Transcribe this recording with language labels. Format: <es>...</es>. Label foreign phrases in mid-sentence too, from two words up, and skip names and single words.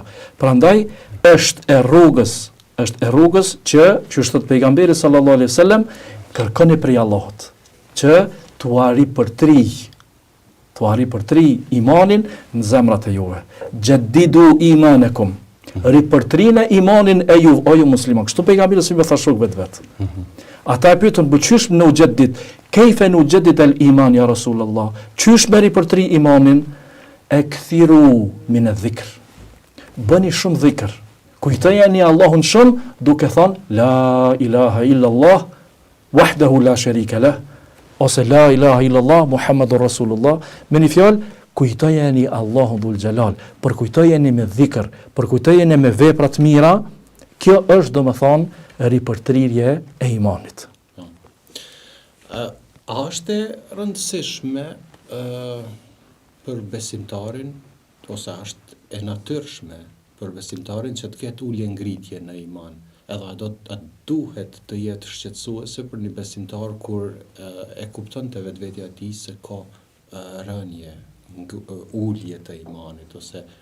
<sq>Prandaj është e rrugës që është thot pejgamberi</sq> <ar>صلى الله عليه وسلم,</ar> <sq>kërkoni prej Allahut që t'ua ripërtri imanin në zemrat e juve.</sq> <ar>جددوا إيمانكم.</ar> <sq>Ripërtrina imanin e juve, o ju musliman. Kështu pejgamberi si më tha shokëve vet. Ata e pyetën, "Po çysh në ujaddid?</sq> <ar>كيف نجدد الإيمان يا رسول الله?"</ar> <sq>Çysh me ripërtri imanin?</sq> <ar>أكثروا من الذكر.</ar> <sq>Bëni shumë dhikr. Kujtojeni Allahun shumë duke thënë</sq> <ar>لا إله إلا الله وحده لا شريك له,</ar> <sq>ose</sq> <ar>لا إله إلا الله محمد رسول الله.</ar> <sq>Me një fjalë, kujtojeni Allahun</sq> <ar>ذو الجلال,</ar> <sq>përkujtojeni me dhikr, përkujtojeni me vepra të mira. Kjo është domethënë ripërtrirje e imanit. A është e rëndësishme për besimtarin, ose është e natyrshme për besimtarin që të ketë ulje ngritje në iman, edhe a duhet të jetë shqetësuese për një besimtar kur e kupton të vetvetja e tij se ka rënje, ulje të imanit, ose</sq>